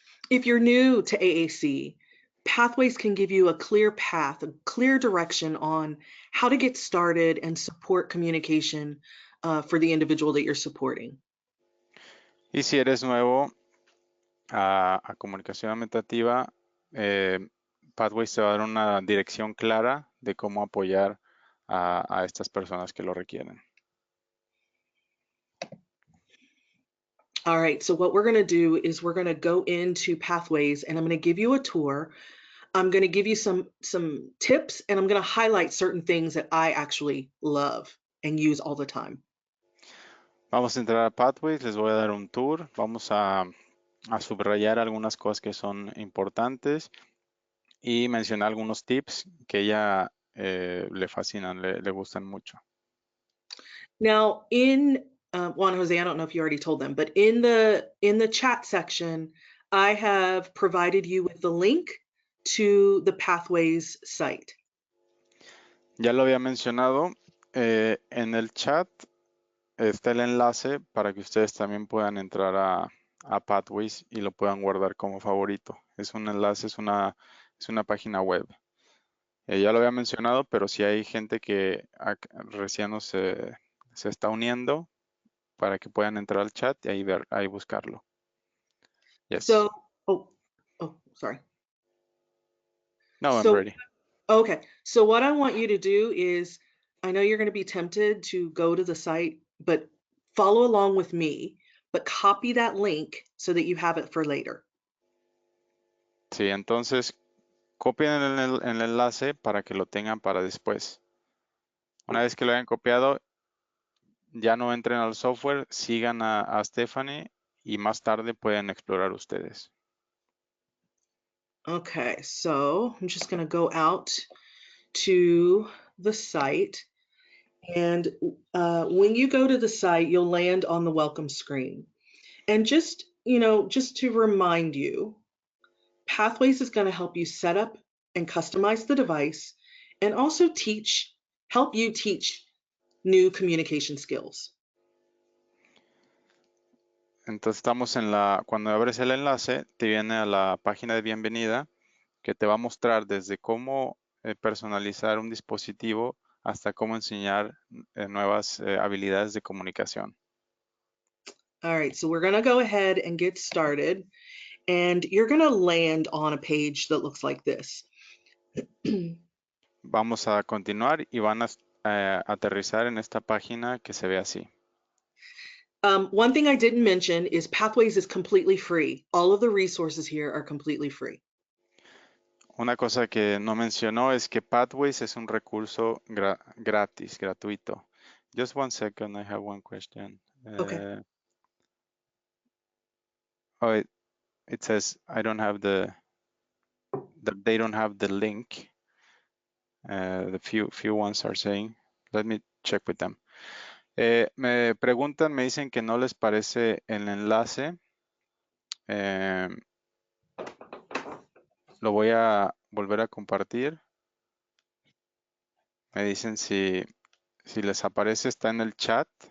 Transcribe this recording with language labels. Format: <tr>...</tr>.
<en>If you're new to AAC, Pathways can give you a clear path, a clear direction on how to get started and support communication for the individual that you're supporting.</en> <es>Y si eres nuevo a comunicación aumentativa, Pathways te va a dar una dirección clara de cómo apoyar a estas personas que lo requieren.</es> <en>All right, so what we're going to do is we're going to go into Pathways, and I'm going to give you a tour. I'm going to give you some tips, and I'm going to highlight certain things that I actually love and use all the time.</en> <es>Vamos a entrar a Pathways, les voy a dar un tour, vamos a subrayar algunas cosas que son importantes y mencionar algunos tips que ella le fascinan, le gustan mucho.</es> <en>Now, Juan Jose, I don't know if you already told them, but in the chat section, I have provided you with the link to the Pathways site.</en> <es>Ya lo había mencionado, en el chat está el enlace para que ustedes también puedan entrar a Pathways y lo puedan guardar como favorito. Es un enlace, es una página web. Ya lo había mencionado, pero si hay gente que recién se está uniendo, para que puedan entrar al chat y ahí buscarlo.</es> <en>Yes. So, sorry. No, I'm So, ready. okay. So what I want you to do is, I know you're going to be tempted to go to the site, but follow along with me, but copy that link so that you have it for later.</en> <es>Sí, entonces copien el enlace para que lo tengan para después. Una vez que lo hayan copiado, ya no entren al software, sigan a Stephanie y más tarde pueden explorar ustedes.</es> <en>Okay, so I'm just going to go out to the site. And when you go to the site, you'll land on the welcome screen. And just to remind you, Pathways is going to help you set up and customize the device and also help you teach new communication skills.</en> <es>Entonces estamos cuando abres el enlace, te viene a la página de bienvenida que te va a mostrar desde cómo personalizar un dispositivo hasta cómo enseñar nuevas habilidades de comunicación.</es> <en>All right, so we're going to go ahead and get started. And you're going to land on a page that looks like this.</en> <es>Vamos a continuar y van a aterrizar en esta página que se ve así.</es> <en>One thing I didn't mention is Pathways is completely free. All of the resources here are completely free.</en> <es>Una cosa que no mencionó es que Pathways es un recurso gratis, gratuito.</es> <en>Just one second, I have one question. Okay. Oh, it says I don't have that they don't have the link. The few ones are saying. Let me check with them.</en> <es>Me preguntan, me dicen que no les parece el enlace. Eh, lo voy a volver a compartir. Me dicen si les aparece, está en el chat.</es>